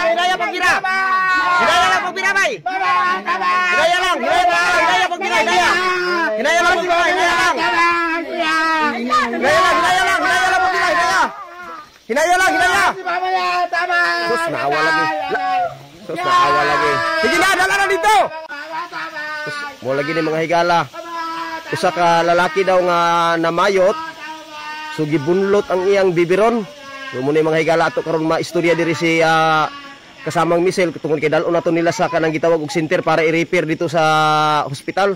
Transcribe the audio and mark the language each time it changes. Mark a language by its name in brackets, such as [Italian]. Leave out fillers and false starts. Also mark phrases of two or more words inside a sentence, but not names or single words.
[Cebuano] Hidayah pagbira. Hidayah lang pagbira, bay. Hidayah lang pagbira, Hidayah. Hidayah lang pagbira, Hidayah lang. Hidayah lang pagbira, Hidayah. Hidayah lang. Sus, naawa lagi. [Filipino] Sige na, dala na dito. [Cebuano] Sus, mo lagi ni mga higala. Usa ka lalaki daw nga namayot. So gibunlot ang iyang bibiron. So muna mga higala ato karon maistorya diri si kasamang Michelle tungod kay dalon nato nila sa kanang gitawag og center para i-repair [Filipino] dito sa hospital.